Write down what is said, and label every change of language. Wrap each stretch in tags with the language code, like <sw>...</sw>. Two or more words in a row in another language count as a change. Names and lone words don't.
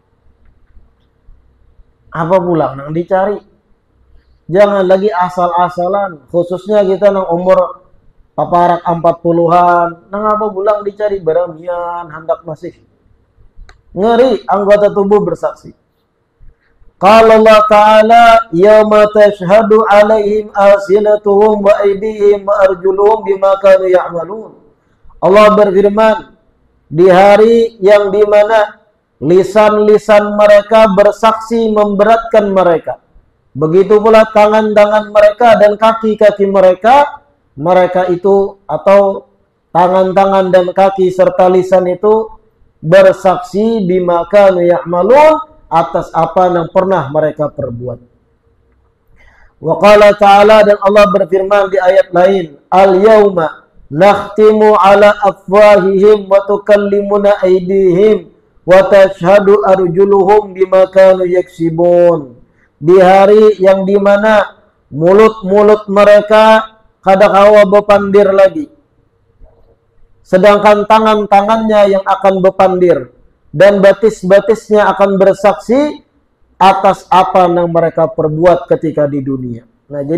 <bjn>Apa pulang nang dicari? Jangan lagi asal-asalan, khususnya kita nang umur paparak 40-an, nang apa pulang dicari beramian hendak masih.</bjn> <id>Ngeri, anggota tubuh bersaksi.</id> <ar>قال الله تعالى يوم تشهد عليهم ألسنتهم وأيديهم وأرجلهم بما كانوا يعملون.</ar> <id>Allah berfirman, di hari yang dimana lisan-lisan mereka bersaksi memberatkan mereka. Begitu pula tangan-tangan mereka dan kaki-kaki mereka, mereka itu atau tangan-tangan dan kaki serta lisan itu bersaksi</id> <ar>بما كانوا يعملون,</ar> <id>atas apa yang pernah mereka perbuat.</id> <ar>وقال تعالى,</ar> <id>dan Allah berfirman di ayat lain,</id> <ar>اليوم نختم على أفواههم وتكلمنا أيديهم وتشهد أرجلهم بما كانوا يكسبون.</ar> <bjn>Di hari yang dimana mulut-mulut mereka kada kawa berpandir lagi, sedangkan tangan-tangannya yang akan berpandir, dan batis-batisnya akan bersaksi atas apa yang mereka perbuat ketika di dunia.</bjn>